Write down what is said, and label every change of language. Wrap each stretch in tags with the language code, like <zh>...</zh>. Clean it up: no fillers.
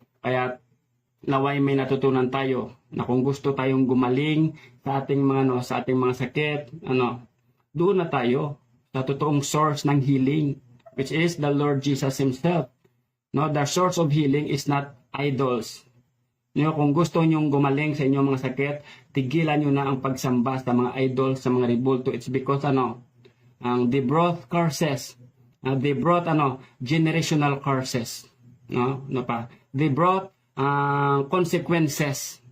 <tl>Kaya, naway may natutunan tayo, na kung gusto tayong gumaling sa ating mga sakit, doon na tayo, sa totoong source ng healing,</tl> <en>which is the Lord Jesus Himself. No, the source of healing is not idols.</en> <tl>Kung gusto nyong gumaling sa inyong mga sakit, tigilan nyo na ang pagsamba sa mga idols, sa mga ribulto.</tl> <en>It's because they brought curses. They brought generational curses. No pa. They brought consequences.</en>